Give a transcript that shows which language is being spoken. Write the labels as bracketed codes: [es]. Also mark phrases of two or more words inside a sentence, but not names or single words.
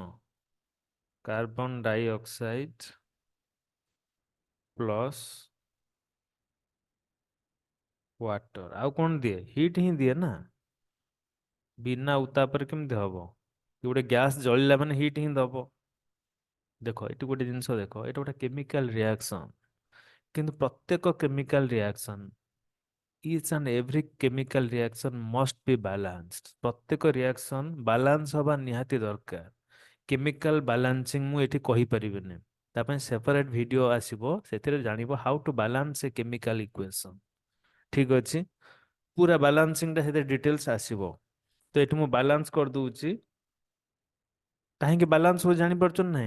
[en] carbon dioxide plus water. [or] ଆଉ କଣ ଦିଏ? ହିଟ୍ ହିଁ ଦିଏ ନା। ବିନା ଉତ୍ତାପରେ କେମିତି ହବ? ଗୋଟେ ଗ୍ୟାସ୍ ଜଳିଲା ମାନେ ହିଟ୍ ହିଁ ଦବ। ଦେଖ ଏଠି ଗୋଟେ ଜିନିଷ ଦେଖ, ଏଇଟା ଗୋଟେ [en] chemical reaction, [or] କିନ୍ତୁ ପ୍ରତ୍ୟେକ [en] chemical reaction, each and every chemical reaction must be balanced। [or] ପ୍ରତ୍ୟେକ [en] reaction balance [or] ହବା ନିହାତି ଦରକାର। [en] chemical balancing [or] ମୁଁ ଏଠି କହିପାରିବିନି, ତା ପାଇଁ [en] separate video [or] ଆସିବ, ସେଥିରେ ଜାଣିବ [en] how to balance a chemical equation. [or] ଠିକ ଅଛି, ପୁରା ବାଲାନ୍ସିଂଟା ସେଥିରେ ଡିଟେଲ୍ସ ଆସିବ। ତ ଏଠି ମୁଁ ବାଲାନ୍ସ କରିଦଉଛି। କାହିଁକି ବାଲାନ୍ସ ହଉଛି ଜାଣିପାରୁଛନ୍ତି ନାହିଁ?